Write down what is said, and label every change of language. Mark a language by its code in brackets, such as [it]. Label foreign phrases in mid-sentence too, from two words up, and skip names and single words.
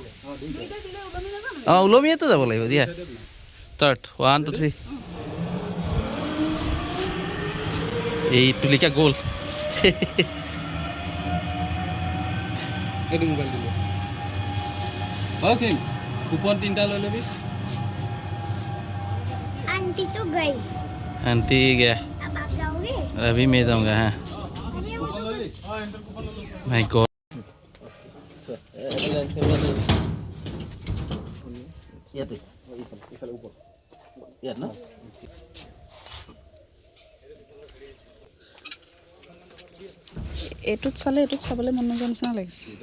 [as] অঁ, ওলমিয়েতো যাব লাগিব দিয়া। ষ্টাৰ্ট, 1 2 3। এই তুলিকা গ'ল। এইটো মোবাইল দিব। অ'কে, কুপন 3টা লৈ ল'বি। [hi] आंटी तो गई। आंटी गया। अब आप जाओगे? अभी मैं जाऊंगा। हाँ। [en] my god. [as] এইটোত চালে এইটোত চাবলৈ মন নোযোৱা নিচিনা লাগিছে।